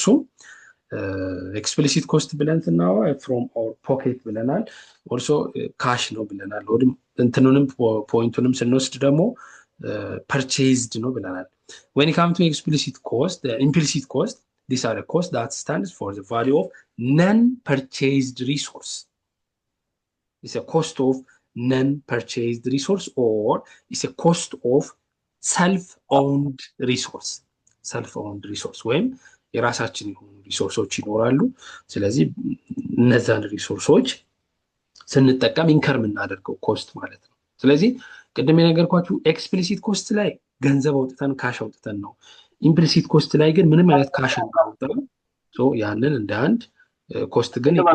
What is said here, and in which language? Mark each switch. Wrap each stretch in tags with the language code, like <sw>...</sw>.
<am>እሱ ኤክስፕሊሲት ኮስት ብለን ስናወራ ፍሮም ኦር ፖኬት ብለናል። ኦልሶ ካሽ ነው ብለናል።</am> <en>ወድም እንትኑንም ፖይንቱንም ስንወስድ ደግሞ ፐርቼዝድ ነው ብለናል። when it comes to explicit cost, the implicit cost, these are a cost that stands for the value of non-purchased resource. It's a cost of non-purchased resource, or it's a cost of self-owned resource. self-owned resource</en> <am>ወይም የራሳችን የሆኑ ሪሶርሶች ይኖራሉ። ስለዚህ እነዛን ሪሶርሶች ስንጠቀም ኢንከር የምናደርገው ኮስት ማለት ነው። ስለዚህ ቅድም የነገርኳችሁ ኤክስፕሊሲት ኮስት ላይ ገንዘብ አውጥተን ካሽ አውጥተን ነው። ኢምፕሊሲት ኮስት ላይ ግን ምንም አይነት ካሽ አውጥተን ያንን እንደ አንድ ኮስት ግን</am>